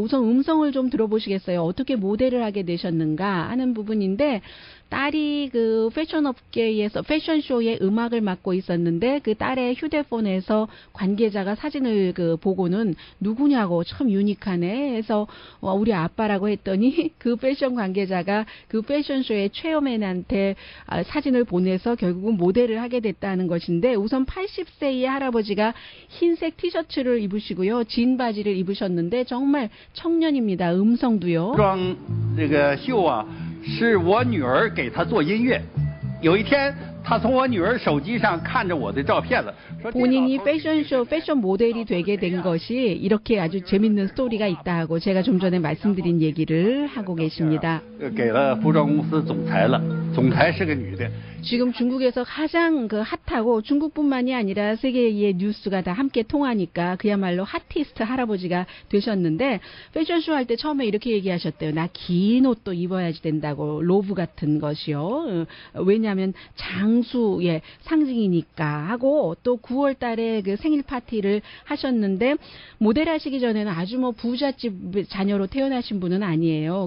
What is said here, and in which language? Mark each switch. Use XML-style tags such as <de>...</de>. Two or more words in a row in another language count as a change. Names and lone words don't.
<ko>우선 음성을 좀 들어보시겠어요? 어떻게 모델을 하게 되셨는가 하는 부분인데 딸이 그 패션 업계에서 패션쇼의 음악을 맡고 있었는데 그 딸의 휴대폰에서 관계자가 사진을 그 보고는 누구냐고 참 유니크하네 해서 우리 아빠라고 했더니 그 패션 관계자가 그 패션쇼의 최여맨한테 사진을 보내서 결국은 모델을 하게 됐다는 것인데 우선 80세의 할아버지가 흰색 티셔츠를 입으시고요. 진 바지를 입으셨는데 정말 청년입니다. 음성도요.</ko> <zh>这个秀啊，是我女儿给她做音乐。有一天，她从我女儿手机上看着我的照片了，说</zh> <ko>본인이 패션쇼, 패션 모델이 되게 된 것이 이렇게 아주 재밌는 스토리가 있다 하고 제가 좀 전에 말씀드린 얘기를 하고 계십니다.</ko> <zh>给了服装公司总裁了，总裁是个女的。</zh> <ko>지금 중국에서 가장 그 핫하고 중국뿐만이 아니라 세계의 뉴스가 다 함께 통하니까 그야말로 핫티스트 할아버지가 되셨는데 패션쇼 할 때 처음에 이렇게 얘기하셨대요. 나 긴 옷도 입어야지 된다고 로브 같은 것이요. 왜냐하면 장수의 상징이니까 하고 또 9월 달에 그 생일 파티를 하셨는데 모델 하시기 전에는 아주 뭐 부잣집 자녀로 태어나신 분은 아니에요.</ko>